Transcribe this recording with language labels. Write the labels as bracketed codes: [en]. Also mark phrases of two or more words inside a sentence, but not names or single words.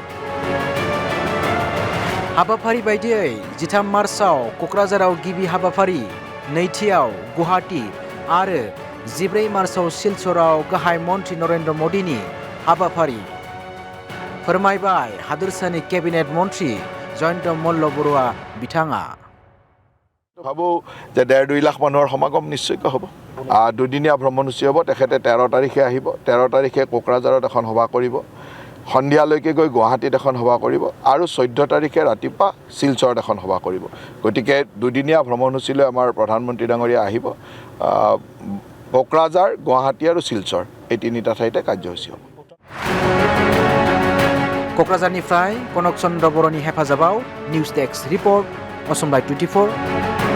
[brx] हाबाफारि बायदियै 13 मार्चआव क'क्राझाराव गिबि हाबाफारि नैथियाव गुवाहाटी आरो 14 मार्चआव सिलचराव गाहाय मन्त्री नरेन्द्र मोदीनि हाबाफारि फोरमायबाय हादोरसानि केबिनेट मन्त्री जयन्त मल्ल बरुवा बिथाङा [as] ভাবো যে 1.5-2 লাখ মানুহৰ সমাগম নিশ্চয়কৈ হ'ব দুদিনীয়া ভ্ৰমণসূচী হ'ব তেখেতে 13 তাৰিখে আহিব 13 তাৰিখে কোকৰাঝাৰত এখন সভা কৰিব সন্ধিয়ালৈকে গৈ গুৱাহাটীত এখন সভা কৰিব আৰু 14 তাৰিখে ৰাতিপুৱা শিলচৰত এখন সভা কৰিব গতিকে দুদিনীয়া ভ্ৰমণসূচীলৈ আমাৰ প্ৰধানমন্ত্ৰী ডাঙৰীয়া আহিব কোকৰাঝাৰ গুৱাহাটী আৰু শিলচৰ এই তিনিটা ঠাইতে কাৰ্যসূচী হ'ব [brx] क'क्राझारनिफ्राय कनक चन्द्र बर'नि हेफाजाबाव [en] news desk report [brx] असम लाइभ 24